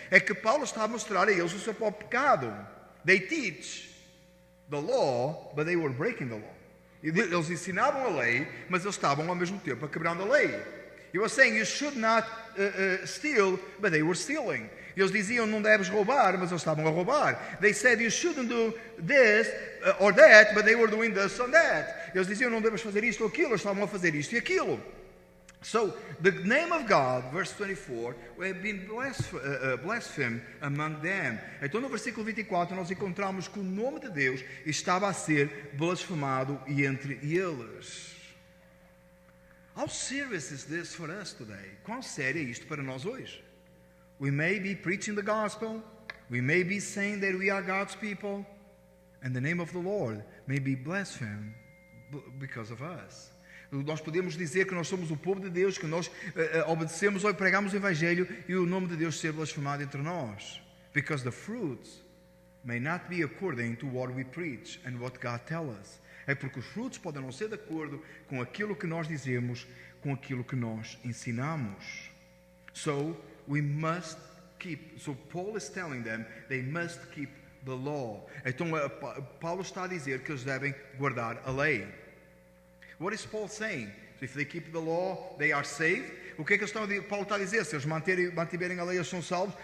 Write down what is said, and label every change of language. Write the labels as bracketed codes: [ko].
[pt] É que Paulo está a mostrar a eles o seu próprio pecado. [en] They teach the law, but they were breaking the law. [pt] Eles ensinavam a lei, mas eles estavam ao mesmo tempo a quebrando a lei. [en] He was saying you should not steal, but they were stealing. [pt] Eles diziam não deves roubar, mas eles estavam a roubar. [en] They said you shouldn't do this or that, but they were doing this or that. [pt] Eles diziam não deves fazer isto ou aquilo, eles estavam a fazer isto e aquilo. [en] So the name of God, verse 24, have been blasphemed among them. [pt] Então no versículo 24 nós encontramos que o nome de Deus estava a ser blasfemado entre eles. [en] How serious is this for us today? [pt] Quão sério é isto para nós hoje? [en] We may be preaching the gospel, we may be saying that we are God's people, and the name of the Lord may be blasphemed because of us. [pt] Nós podemos dizer que nós somos o povo de Deus, que nós obedecemos ou pregamos o Evangelho e o nome de Deus ser blasfemado entre nós. [en] Because the fruits may not be according to what we preach and what God tells us. [pt] É porque os frutos podem não ser de acordo com aquilo que nós dizemos, com aquilo que nós ensinamos. [en] So we must keep. So Paul is telling them they must keep the law. [pt] Então Paulo está a dizer que eles devem guardar a lei. [en] What is Paul saying? So if they keep the law, they are saved. [pt] O que é que Paulo está a dizer? Se eles mantiverem a lei, eles são salvos?